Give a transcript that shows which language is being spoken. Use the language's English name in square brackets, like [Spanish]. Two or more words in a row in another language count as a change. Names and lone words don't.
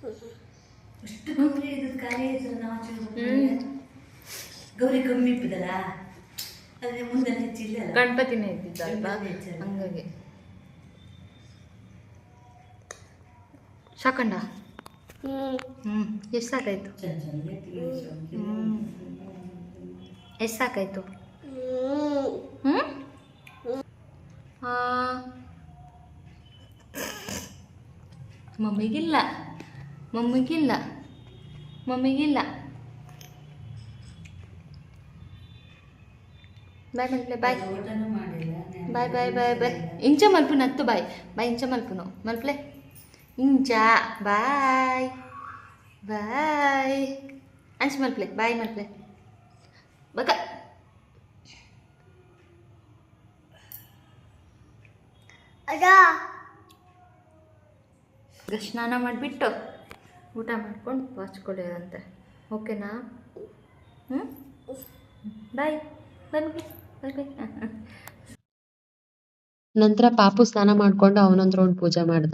[Kannada] ಗೌರಿ ಕಮ್ಮಿ ಇಪ್ಪದಲ್ಲ, ಅದೇ ಮುಂದೆ ಹೆಚ್ಚಿಲ್ಲ, ಗಣಪತಿನೇ ಇದ್ದಿದ್ದಲ್ವಾ, ಹಂಗಾಗಿ. ಸಾಕಂಡ? ಎಷ್ಟು ಸಾಕಾಯ್ತು? ಎಷ್ಟು ಸಾಕಾಯ್ತು? ಮಮ್ಮಿಗಿಲ್ಲ. [Tulu] ಬಾಯ್ ಮಲ್ಪಲೆ, ಬಾಯ್ ಇಂಚ ಮಲ್ಪುನ ಹತ್ತು. ಬಾಯ್ ಇಂಚ ಮಲ್ಪುನು ಮಲ್ಪಲೆ. ಇಂಚ ಬಾಯ್ ಅನ್ಸ್ ಮಲ್ಪಲೆ. ಬಾಯ್ ಮಲ್ಪಲೆ. [Kannada] ಬಕ ಈಗ ಸ್ನಾನ ಮಾಡಿಬಿಟ್ಟು ಊಟ ಮಾಡ್ಕೊಂಡು ವಾಚ್ಕೊಳ್ಳೋದಂತೆ. ಓಕೆನಾ? ಹ್ಞೂ ಬಾಯ್ ಬನ್ನಿ ಬಾಯ್ ಬಾಯ್. ನಂತರ ಪಾಪು ಸ್ನಾನ ಮಾಡ್ಕೊಂಡು ಅವನೊಂದ್ ರೌಂಡ್ ಪೂಜೆ ಮಾಡ್ದ.